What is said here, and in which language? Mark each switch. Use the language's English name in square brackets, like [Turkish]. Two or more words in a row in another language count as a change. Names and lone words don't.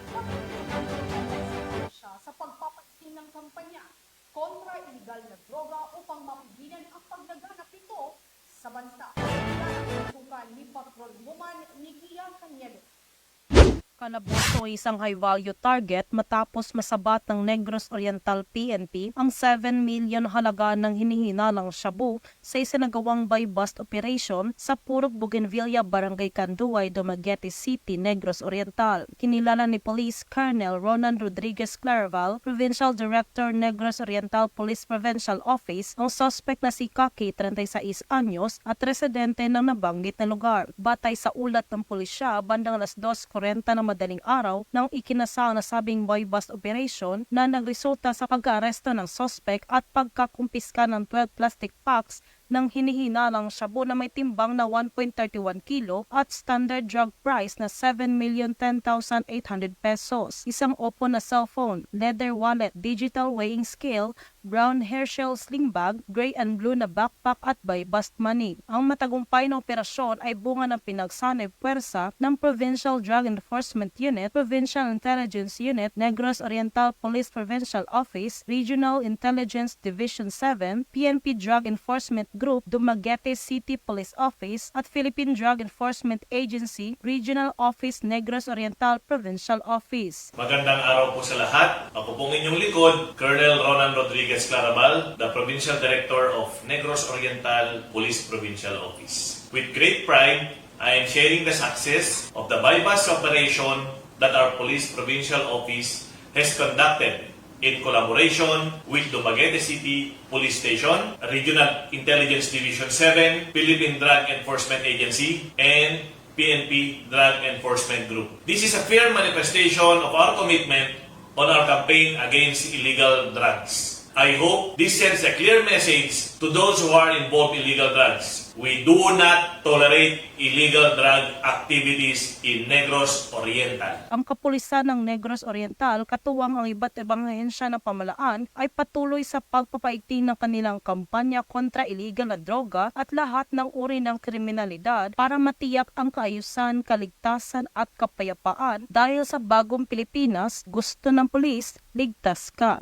[Filipino] Siya sa pagpapaigting ng kampanya kontra illegal na droga upang mapigilan ang paglaganap nito sa bansa. Tutukan ni Patrolwoman Nikia Caniedo. Kalaboso isang [English] high-value target [Filipino] matapos masabat ng Negros Oriental PNP ang 7 million halaga ng hinihinalang shabu sa isinagawang [English] buy-bust operation [Filipino] sa Purok Bougainvillea, Barangay Canduay, Dumaguete City, Negros Oriental. Kinilala ni Police Colonel Ronan Rodriguez Claraval, Provincial Director Negros Oriental Police Provincial Office, ang suspect na si Kaki, 36 anyos at residente ng nabanggit na lugar. Batay sa ulat ng pulisya, bandang alas 2:40 ng madaling araw nang ikinasa ang nasabing [English] buy-bust operation [Filipino] na nagresulta sa pag-aaresto ng suspect at pagkakumpiska ng 12 [English] plastic packs [Filipino] ng hinihinalang shabu na may timbang na 1.31 kilo at [English] standard drug price [Filipino] na 7,010,800 pesos. Isang Oppo na cellphone, [English] leather wallet, digital weighing scale, brown Herschel sling bag, gray and blue na backpack at buy-bust money. [Filipino] Ang matagumpay na operasyon ay bunga ng pinagsanay puwersa ng Provincial Drug Enforcement Unit, Provincial Intelligence Unit, Negros Oriental Police Provincial Office, Regional Intelligence Division 7, PNP Drug Enforcement Group, Dumaguete City Police Office at Philippine Drug Enforcement Agency, Regional Office, Negros Oriental Provincial Office. Magandang araw po sa lahat. Ako pong inyong likod, Colonel Ronan Rodriguez Claraval, [English] the Provincial Director of Negros Oriental Police Provincial Office. With great pride, I am sharing the success of the bypass operation that our Police Provincial Office has conducted in collaboration with Dumaguete City Police Station, Regional Intelligence Division 7, Philippine Drug Enforcement Agency, and PNP Drug Enforcement Group. This is a fair manifestation of our commitment on our campaign against illegal drugs. I hope this sends a clear message to those who are involved in illegal drugs. We do not tolerate illegal drug activities in Negros Oriental. [Filipino] Ang kapulisan ng Negros Oriental, katuwang ang iba't ibang ahensya ng pamahalaan, ay patuloy sa pagpapaigting ng kanilang kampanya kontra illegal na droga at lahat ng uri ng kriminalidad para matiyak ang kaayusan, kaligtasan at kapayapaan dahil sa bagong Pilipinas, gusto ng pulis, ligtas ka.